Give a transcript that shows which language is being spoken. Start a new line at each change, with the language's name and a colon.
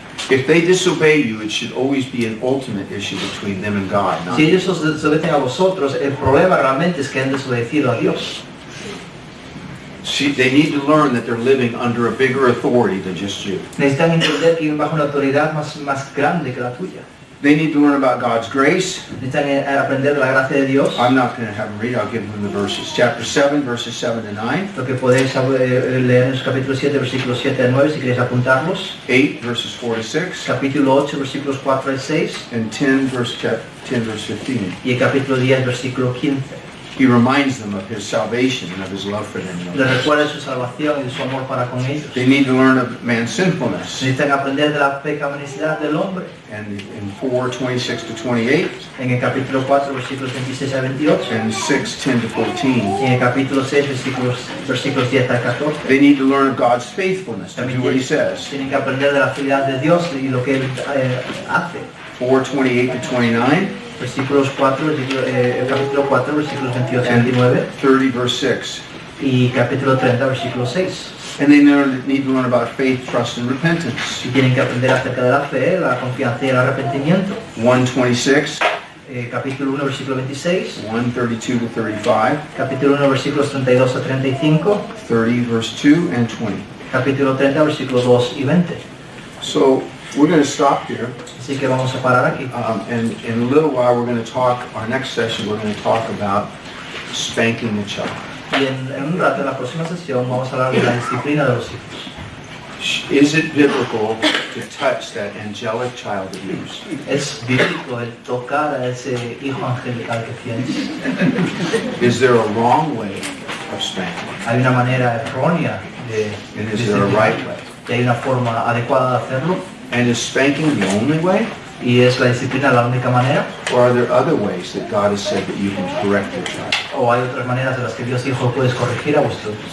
English: If they disobey you, it should always be an ultimate issue between them and God. Not
Spanish: Si ellos os desobedecen a vosotros, el problema realmente es que han desobedecido a Dios.
English: They need to learn that they're living under a bigger authority than just you.
Spanish: Necesitan entender que viven bajo una autoridad más grande que la tuya.
English: They need to learn about God's grace.
Spanish: Necesitan aprender de la gracia de Dios.
English: I'm not going to have them read, I'll give them the verses. Chapter 7, verses 7 to 9.
Spanish: Lo que podéis leer en el capítulo 7, versículos 7 al 9, si queréis apuntarlos.
English: 8, verses 4 to 6.
Spanish: Capítulo 8, versículos 4 al 6.
English: And 10, verse 15.
Spanish: Y el capítulo 10, versículo 15.
English: He reminds them of His salvation and of His love for them.
Spanish: Les recuerda su salvación y de su amor para con ellos.
English: They need to learn of man's sinfulness.
Spanish: Necesitan aprender de la pecaminosidad del hombre.
English: And in 4, 26 to 28.
Spanish: En el capítulo 4, versículos 26 a 28.
English: And 6, 10 to 14.
Spanish: Y en el capítulo 6, versículos 10 a 14.
English: They need to learn of God's faithfulness, to do what He says.
Spanish: Tienen que aprender de la fidelidad de Dios y lo que Él hace.
English: 4, 28 to 29.
Spanish: Versículos 4, el capítulo 4, versículos 28 a 29.
English: 30, verse 6.
Spanish: Y capítulo 30, versículo 6.
English: And they need to learn about faith, trust, and repentance.
Spanish: Y tienen que aprender acerca de la fe, la confianza y el arrepentimiento.
English: 1:26,
Spanish: Capítulo 1, versículo 26.
English: 1:32 to 35,
Spanish: Capítulo 1, versículos 32 a 35.
English: 30, verse 2 and 20.
Spanish: Capítulo 30, versículos 2 y 20.
English: So we're going to stop here.
Spanish: Así que vamos a parar aquí.
English: And in a little while, we're going to talk, our next session, we're going to talk about spanking the child.
Spanish: Y en un rato, en la próxima sesión, vamos a hablar de la disciplina de los hijos.
English: Is it biblical to touch that angelic child abuse?
Spanish: ¿Es bíblico el tocar a ese hijo angelical que tienes?
English: Is there a wrong way of spanking?
Spanish: ¿Hay una manera errónea de
English: And is there a right way?
Spanish: ¿Y hay una forma adecuada de hacerlo?
English: And is spanking the only way?
Spanish: ¿Y es la disciplina la única manera?
English: Or are there other ways that God has said that you can correct your child?
Spanish: ¿O hay otras maneras de las que Dios dijo puedes corregir a vuestro hijo?